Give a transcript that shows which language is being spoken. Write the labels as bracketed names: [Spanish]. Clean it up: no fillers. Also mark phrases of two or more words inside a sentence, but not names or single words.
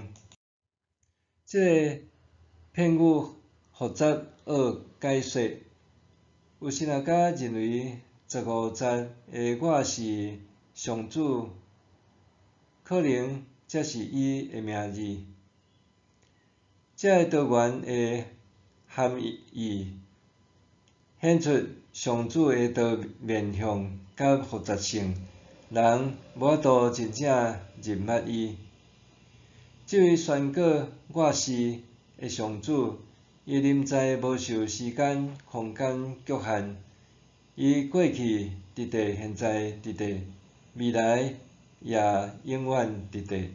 [Min Nan Chinese] 这个片语复杂而解说，有神学家认为15节的“我是上主”可能才是伊的名字。这个多元的含义显出上主的多面向甲复杂性，人无法度真正认捌伊。这位宣告“我是”的上主，伊临在无受时间、空间局限，伊过去伫地，现在伫地，未来也永远伫地。